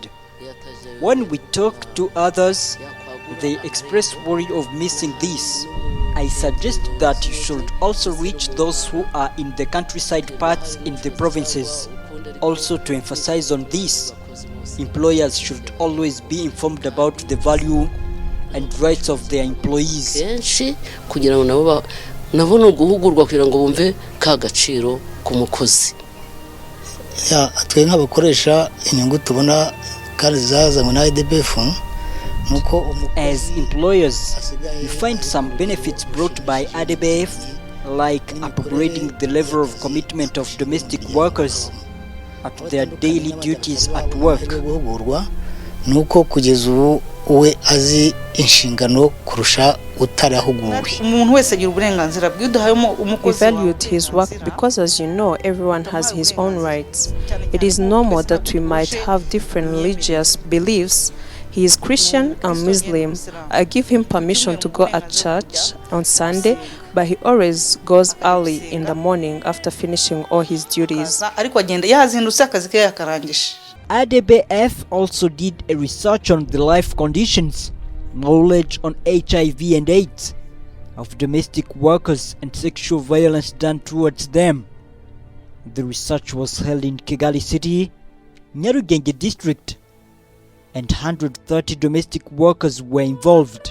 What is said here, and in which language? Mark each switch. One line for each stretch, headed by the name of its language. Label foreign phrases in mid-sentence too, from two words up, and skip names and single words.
English: When we talk to others, they express worry of missing this. I suggest that you should also reach those who are in the countryside parts in the provinces. Also, to emphasize on this, employers should always be informed about the value and rights of their employees.
Kinyarwanda: kenshi kugira ngo nabo no guhugurwa kugira ngo bumve ka gaciro ku mukozi. Twe nk'abakoresha inyungu tubona kandi zazanywe na ADBEF nuko
English: as employers, you find some benefits brought by ADBEF, like upgrading the level of commitment of domestic workers at their daily duties at work.
Kinyarwanda: nuko kugeza ubu we azi inshingano kurusha utarahuguwe. umuntu wese agira uburenganzira bw'uduhayemo
English: He
Kinyarwanda: umukozi.
English: valued his work because, as you know, everyone has his own rights. It is normal that we might have different religious beliefs. He is Christian and Muslim. I give him permission to go at church on Sunday, but he always goes early in the morning after finishing all his duties.
Kinyarwanda: ariko agenda yazindutse akazi ke yakarangije.
English: ADBEF also did a research on the life conditions, knowledge on HIV and AIDS of domestic workers and sexual violence done towards them. The research was held in Kigali City, Nyarugenge district, and 130 domestic workers were involved.